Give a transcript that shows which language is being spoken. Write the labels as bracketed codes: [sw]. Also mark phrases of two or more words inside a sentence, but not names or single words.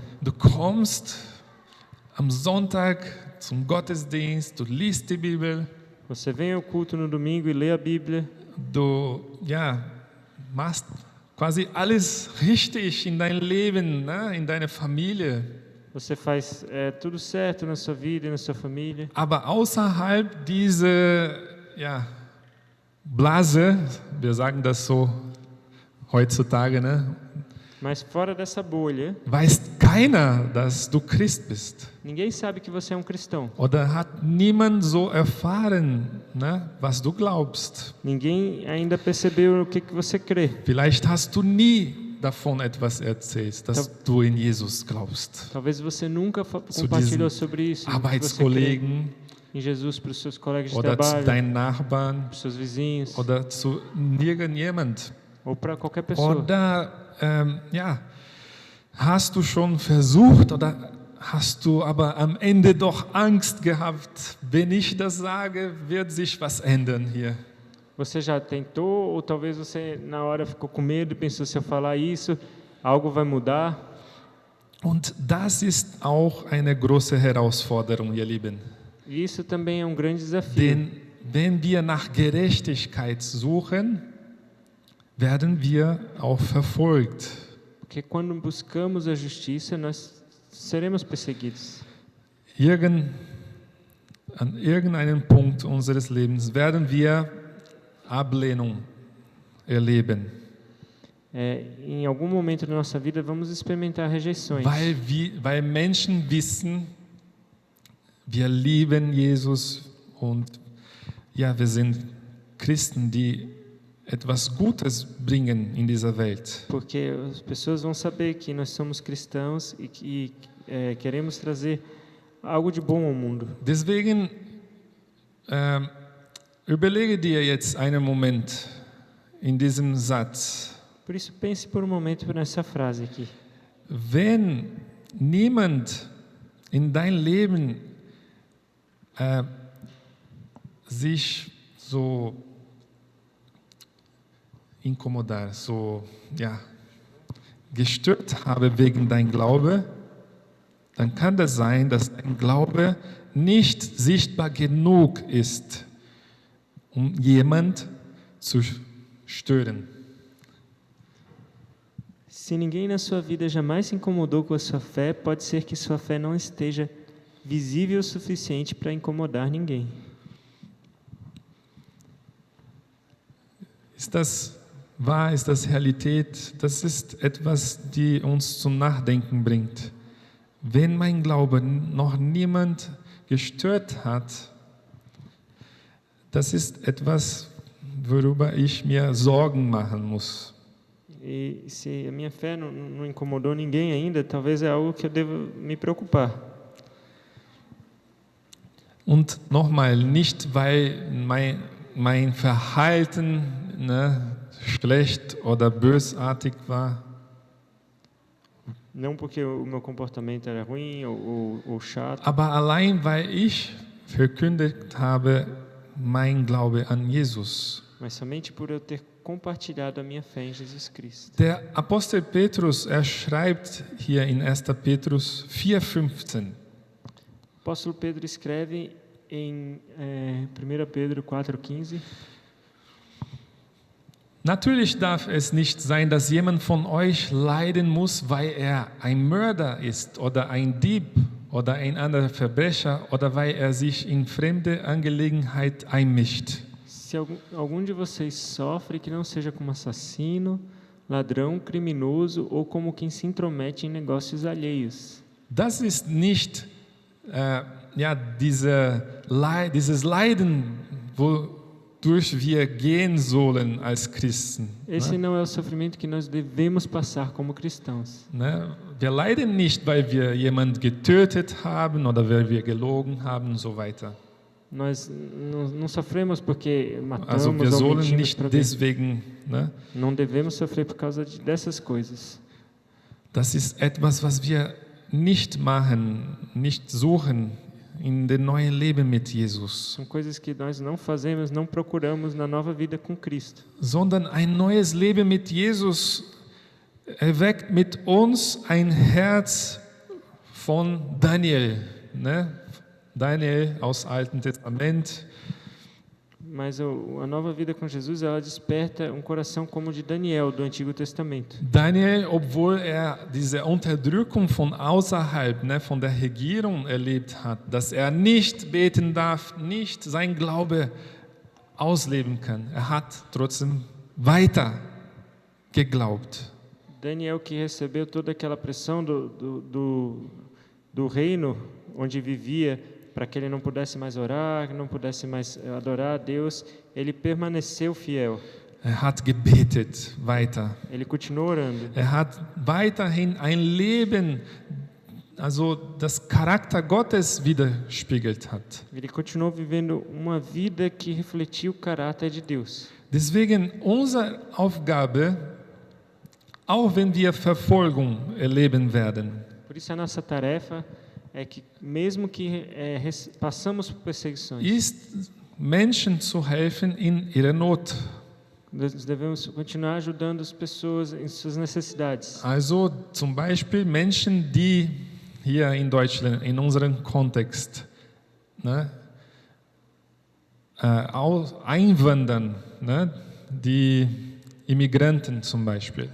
[de] Du kommst am Sonntag zum Gottesdienst, du liest die Bibel, [pt] Você vem ao culto no domingo e lê a Bíblia. [de] du machst quasi alles richtig in dein Leben, ne? In deiner Familie. [pt] Você faz tudo certo na sua vida e na sua família. [de] Aber außerhalb dieser Blase, wir sagen das so heutzutage, ne? [pt] Mas fora dessa bolha, [de] Weiß keiner, dass du Christ bist. [pt] ninguém sabe que você é um cristão. [de] Oder hat niemand so erfahren, ne, was du glaubst. [pt] Ninguém ainda percebeu o que você crê. [de] Vielleicht hast du nie davon etwas erzählt, dass du in Jesus glaubst. [pt] Talvez você nunca compartilhou sobre isso. Que você crê [de] Arbeitskollegen [pt] em Jesus para os seus colegas de [de] oder zu [pt] trabalho, [de] deinen Nachbarn [pt] para os seus vizinhos, [de] oder zu irgendjemand. [pt] ou para qualquer pessoa. [de] Oder hast du schon versucht oder hast du aber am Ende doch Angst gehabt, wenn ich das sage, wird sich was ändern hier. [pt] Você já tentou, ou talvez você na hora ficou com medo e pensou, se eu falar isso, algo vai mudar. [de] Und das ist auch eine große Herausforderung, ihr Lieben. [pt] E isso também é um grande desafio. [de] Denn wenn wir nach Gerechtigkeit suchen, werden wir auch verfolgt. [pt] Porque quando buscamos a justiça, nós seremos perseguidos. [de] An irgendeinem Punkt unseres Lebens werden wir Ablehnung erleben, [pt] Em algum momento da nossa vida, vamos experimentar rejeições. [de] weil Menschen wissen, wir lieben Jesus und ja, wir sind Christen, die etwas Gutes bringen in dieser Welt. [pt] Porque as pessoas vão saber que nós somos cristãos e que queremos trazer algo de bom ao mundo. [de] Deswegen überlege dir jetzt einen Moment in diesem Satz. [pt] Por isso, pense por um momento nessa frase aqui. [de] Wenn niemand in dein Leben sich so gestört habe wegen dein Glaube, dann kann das sein, dass dein Glaube nicht sichtbar genug ist, um jemand zu stören. [pt] Se ninguém na sua vida jamais se incomodou com a sua fé, pode ser que sua fé não esteja visível o suficiente para incomodar ninguém. [de] Ist das wahr? Ist das Realität? Das ist etwas, die uns zum Nachdenken bringt. Wenn mein Glaube noch niemand gestört hat, das ist etwas, worüber ich mir Sorgen machen muss. [pt] E se a minha fé não incomodou ninguém ainda, talvez é algo que eu devo me preocupar. [de] Und nochmal, nicht weil mein Verhalten schlecht oder bösartig war, [pt] Não porque o meu comportamento era ruim ou chato, [de] aber allein weil ich verkündet habe, mein Glaube an Jesus. [pt] mas somente por eu ter compartilhado a minha fé em Jesus Cristo. [de] Der Apostel Petrus, schreibt hier in 1. Petrus 4,15. [pt] O apóstolo Pedro escreve em 1 Pedro 4,15. [de] Natürlich darf es nicht sein, dass jemand von euch leiden muss, weil er ein Mörder ist oder ein Dieb oder ein anderer Verbrecher oder weil er sich in fremde Angelegenheit einmischt. [pt] Se algum de vocês sofre, que não seja como assassino, ladrão, criminoso ou como quem se intromete em negócios alheios. [de] Das ist nicht dieses Leiden, wodurch wir gehen sollen als Christen. [pt] Esse não é o sofrimento que nós devemos passar como cristãos. [de] Wir leiden nicht, weil wir jemanden getötet haben oder weil wir gelogen haben und so weiter. [pt] Nós não sofremos porque matamos [de] Also wir [pt] ou [de] sollen [pt] mentimos [de] nicht [pt] para Deus. [de] deswegen, [pt] Não devemos sofrer por causa dessas coisas. [de] das ist etwas, was wir nicht machen, nicht suchen in dem neuen Leben mit Jesus, [pt] São coisas que nós não fazemos, não procuramos na nova vida com Cristo. [de] sondern ein neues Leben mit Jesus erweckt mit uns ein Herz von Daniel, Daniel aus Alten Testament. [pt] Mas a nova vida com Jesus, ela desperta um coração como o de Daniel, do Antigo Testamento. [de] Daniel, obwohl diese Unterdrückung von außerhalb, von der Regierung erlebt hat, dass er nicht beten darf, nicht sein Glaube ausleben kann, er hat trotzdem weiter geglaubt. [pt] Daniel, que recebeu toda aquela pressão do reino onde vivia, para que ele não pudesse mais orar, não pudesse mais adorar a Deus, ele permaneceu fiel. [de] Er hat gebetet weiter. [pt] Ele continuou orando. [de] Er hat weiterhin ein Leben, also das Charakter Gottes widerspiegelt hat. [pt] Ele continuou vivendo uma vida que refletia o caráter de Deus. [de] Deswegen unsere Aufgabe, auch wenn wir Verfolgung erleben werden, [pt] Por isso a nossa tarefa é que, mesmo que passamos por perseguições, [de] ist Menschen zu helfen in ihrer Not. [pt] Nós devemos continuar ajudando as pessoas em suas necessidades. [de] Also zum Beispiel Menschen, die hier in Deutschland, in unserem Kontext, ne, einwandern, ne, die Immigranten zum Beispiel.